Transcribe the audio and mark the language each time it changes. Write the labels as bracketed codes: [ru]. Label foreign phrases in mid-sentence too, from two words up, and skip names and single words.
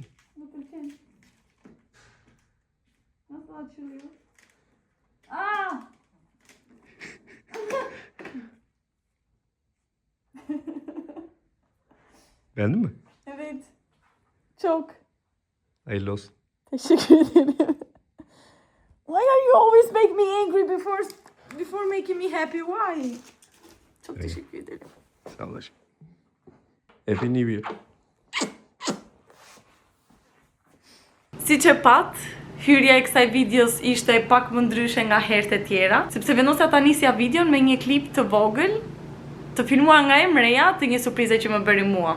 [tr] Bakın. Nasıl açılıyor? Aa! Beğendin mi? Evet. Çok. Hayırlı olsun. Teşekkür ederim. [en] Why are you always make me angry before making me happy? Why? [tr] Çok Evet. teşekkür ederim. Sağ ol aşkım. [en] Happy New Year. [sq] Si që pat, hyrja e kësaj videos ishte pak më ndryshe nga herët e tjera, sepse vendosja ta nisja videon me një klip të vogël, të filmuar nga emreja të një surprize që më bëri mua.